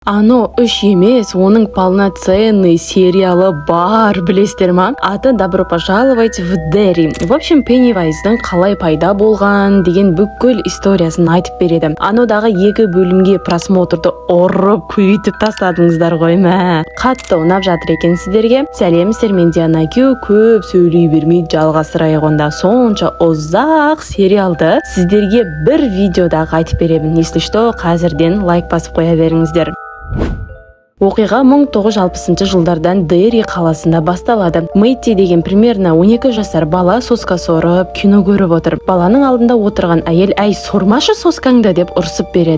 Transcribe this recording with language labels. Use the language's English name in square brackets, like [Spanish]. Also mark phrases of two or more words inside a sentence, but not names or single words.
[Kazakh] Ано үш емес, оның полноценный сериалы бар, білесіздер ма? Аты «Добро пожаловать в Дерри». [Russian] В общем, [Kazakh] Пеннивайздың қалай пайда болған деген бүкіл историясын айтып береді. Анодағы 2 бөлімге просмотрды ұрып көйтіп тастадыңыздар ғой мә. Қатты ұнап жатыр екен сіздерге. Сәлемсіздер, мен Диана Кю, көп сөйлей бермей жалғастырайық онда. Сонша ұзақ сериалды сіздерге бір видеода айтып беремін. [Russian] Если что, [Kazakh] қазірден лайк басып қоя беріңіздер. Оқиға 1960 жылдардан Дерри қаласында басталады. Мэтти деген примерно 12 жасар бала соска сорып, кино көріп отыр. Баланың алдында отырған әйел «Әй, сормашы соскаңды» деп ұрсып береді.